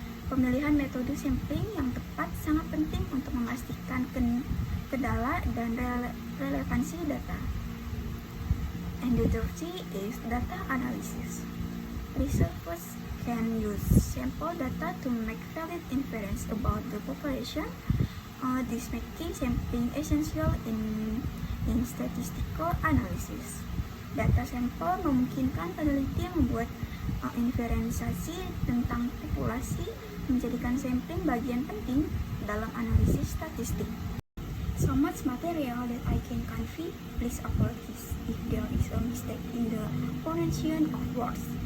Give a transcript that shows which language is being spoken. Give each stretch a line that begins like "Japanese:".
Indonesian: Pemilihan metode sampling yang tepat sangat penting untuk memastikan kendala dan relevansi data.
English: And the third is data analysis. Researchers can use sample data to make valid inference about the population. This making sampling essential in statistical analysis.
Indonesian: Data sampel memungkinkan peneliti membuat inferensiasi tentang populasi, menjadikan sampling bagian penting dalam analisis statistik.
English: So much material that I can convey. Please apologize if there is a mistake in the pronunciation of words.